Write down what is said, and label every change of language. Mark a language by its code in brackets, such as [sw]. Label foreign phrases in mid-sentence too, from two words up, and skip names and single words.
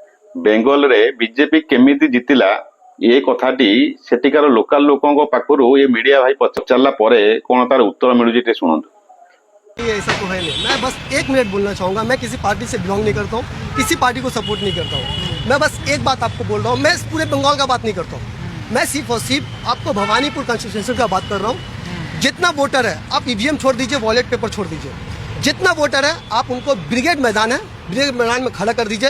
[or] ବେଙ୍ଗଲରେ ବିଜେପି କେମିତି ଜିତିଲା ଏ କଥାଟି ସେଠିକାର ଲୋକାଲ ଲୋକଙ୍କ ପାଖରୁ ଏ ମିଡିଆ ଭାଇ ପଚାରିଲା ପରେ କଣ ତାର ଉତ୍ତର ମିଳୁଛି ଟିକେ ଶୁଣନ୍ତୁ। [hi] ये ऐसा तो है नहीं। मैं बस एक मिनट बोलना चाहूँगा। मैं किसी पार्टी से बिलोंग नहीं करता हूँ, किसी पार्टी को सपोर्ट नहीं करता हूँ। मैं बस एक बात आपको बोल रहा हूँ, मैं इस पूरे बंगाल का बात नहीं करता हूँ। मैं सिर्फ और सिर्फ आपको भवानीपुर कॉन्स्टिट्यूंसी का बात कर रहा हूँ। जितना वोटर है आप ईवीएम छोड़ दीजिए, वॉलेट पेपर छोड़ दीजिए। जितना वोटर है आप उनको ब्रिगेड मैदान है, ब्रिगेड मैदान में खड़ा कर दीजिए।